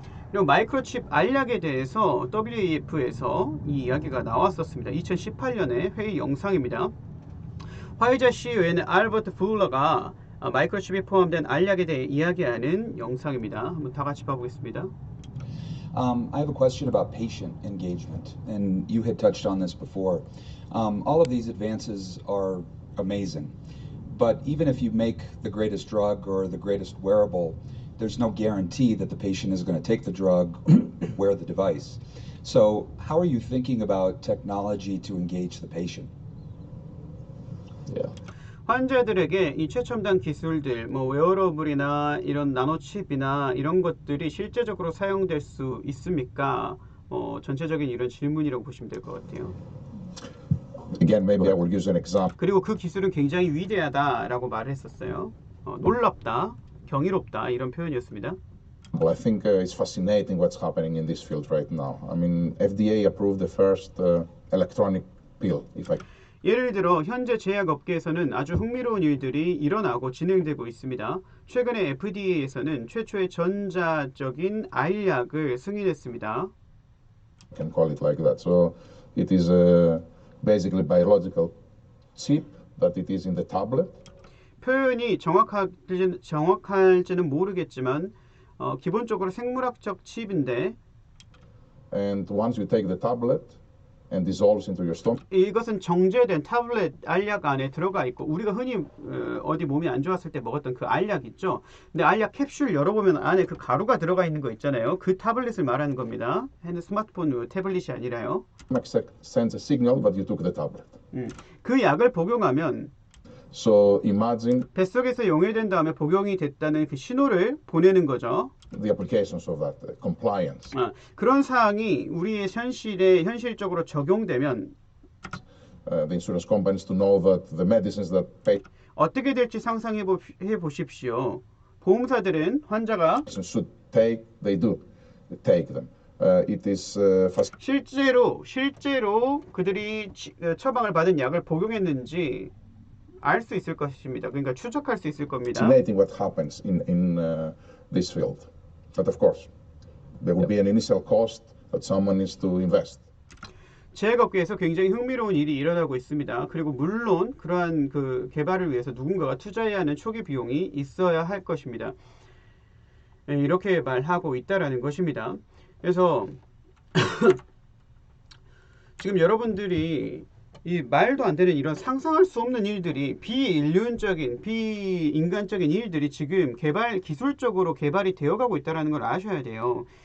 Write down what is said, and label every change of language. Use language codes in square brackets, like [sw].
[ko] 그리고 마이크로칩 알약에 대해서 WEF에서 이 이야기가 나왔었습니다. 2018년에 회의 영상입니다. 화이자 CEO인 알버트 풀러가 마이크로칩이 포함된 알약에 대해 이야기하는 영상입니다. 한번 다 같이 봐보겠습니다. [en] I have a question about patient engagement, and you had touched on this before. All of these advances are amazing, but even if you make the greatest drug or the greatest wearable, there's no guarantee that the patient is going to take the drug, wear the device. So how are you thinking about technology to engage the patient? Yeah. [ko] 환자들에게 이 최첨단 기술들, 웨어러블이나 이런 나노칩이나 이런 것들이 실제적으로 사용될 수 있습니까? 전체적인 이런 질문이라고 보시면 될 것 같아요. [en] Again, maybe I will use an example. [ko] 그리고 그 기술은 굉장히 위대하다라고 말을 했었어요. 놀랍다, 경이롭다 이런 표현이었습니다. [en] Well, I think it's fascinating what's happening in this field right now. I mean, FDA approved the first electronic pill, if I [ko] 예를 들어 현재 제약업계에서는 아주 흥미로운 일들이 일어나고 진행되고 있습니다. 최근에 FDA에서는 최초의 전자적인 알약을 승인했습니다. [en] can call it like that. So it is basically biological chip that it is in the tablet. [ko] 표현이 정확할지는 모르겠지만 기본적으로 생물학적 칩인데 [en] And once you take the tablet and dissolves into your stomach, [ko] 이것은 정제된 타블렛 알약 안에 들어가 있고 우리가 흔히 어디 몸이 안 좋았을 때 먹었던 그 알약 있죠. 근데 알약 캡슐 열어보면 안에 그 가루가 들어가 있는 거 있잖아요. 그 타블렛을 말하는 겁니다. 스마트폰 태블릿이 아니라요. [en] sends a signal that you took the tablet. [ko] 그 약을 복용하면 [en] So imagine [ko] 뱃속에서 용해된 다음에 복용이 됐다는 그 신호를 보내는 거죠. [en] the applications of that compliance. [ko] 그런 사항이 우리의 현실에 현실적으로 적용되면 [en] The insurance companies to know that the medicines that [ko] 어떻게 될지 상상해 보십시오. 보험사들은 환자가 [en] patients should take, they do take them. It is [ko] 실제로 그들이 처방을 받은 약을 복용했는지 알 수 있을 것입니다. 그러니까 추적할 수 있을 겁니다. [en] fascinating what happens in this field. But of course, there will be an initial cost that someone needs to invest. [ko] 제약업계에서 굉장히 흥미로운 일이 일어나고 있습니다. 그리고 물론 그러한 그 개발을 위해서 누군가가 투자해야 하는 초기 비용이 있어야 할 것입니다. 이렇게 말하고 있다라는 것입니다. 그래서 지금 여러분들이 이 말도 안 되는 이런 상상할 수 없는 일들이 비인륜적인 비인간적인 일들이 지금 기술적으로 개발이 되어가고 있다는 걸 아셔야 돼요.